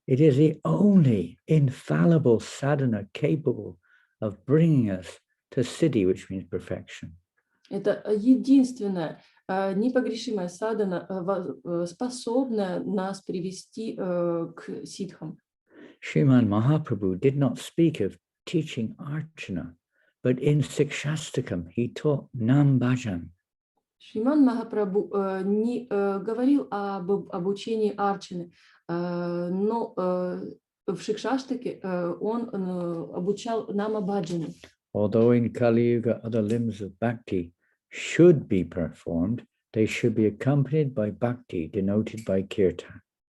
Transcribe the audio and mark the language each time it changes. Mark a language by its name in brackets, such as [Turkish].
[English] It is the only infallible sadhana capable of bringing us to siddhi, which means perfection. [Russian] Это единственная непогрешимая садхана, способная нас привести к сиддхам. [English] Sriman Mahaprabhu did not speak of teaching archana, but in Sikshastakam he taught Nam Bhajan. [Russian] Шриман Махапрабху не говорил об обучении арчаны, но в Шикшаштаке он обучал Нама Баджане. [English] although in Kali Yuga other limbs of bhakti should be performed, they should be accompanied by bhakti, denoted by kirtan.